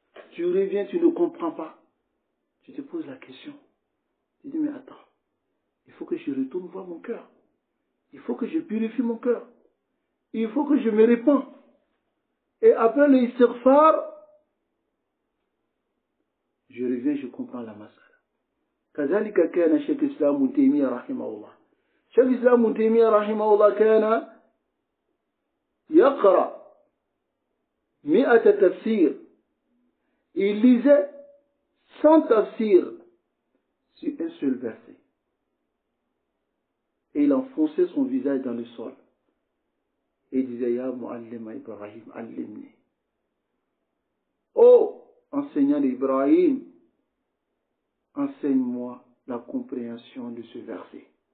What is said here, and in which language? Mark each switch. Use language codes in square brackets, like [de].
[fr] Tu reviens, tu ne comprends pas. Tu te poses la question. Tu dis, mais attends, il faut que je retourne voir mon cœur. Il faut que je purifie mon cœur. Il faut que je me répands. Et après le istighfar, je reviens, je comprends la masala. [ar] كذلك كان شيخ الإسلام ابن تيمية رحمه الله. شيخ الإسلام ابن تيمية رحمه الله كان يقرأ 100 تفسير. [fr] Il lisait 100 tafsirs sur un seul verset. Et il enfonçait son visage dans le sol. Et il disait, [ar] Ya Mu'allima Ibrahim, allimni. [fr] Oh, enseignant d'Ibrahim, enseigne-moi la compréhension de ce verset.